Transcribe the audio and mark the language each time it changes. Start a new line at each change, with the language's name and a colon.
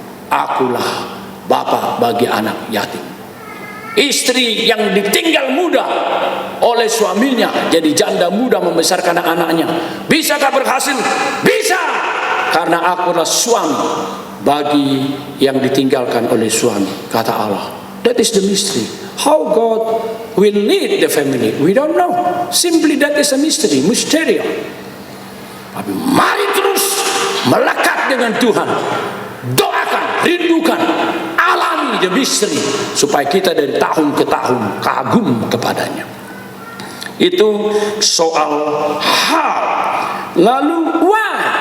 Indonesian: Akulah bapak bagi anak yatim. Istri yang ditinggal muda oleh suaminya jadi janda muda membesarkan anak-anaknya, bisakah berhasil? Bisa, karena akulah suami bagi yang ditinggalkan oleh suami, kata Allah.
English: That is the mystery. How God will lead the family, we don't know. Simply that is a mystery, mysterion.
Indonesian: Tapi mari terus melekat dengan Tuhan. Doakan, rindukan, alami
English: the mystery,
Indonesian: supaya kita dari tahun ke tahun kagum kepadanya. Itu soal how. Lalu why?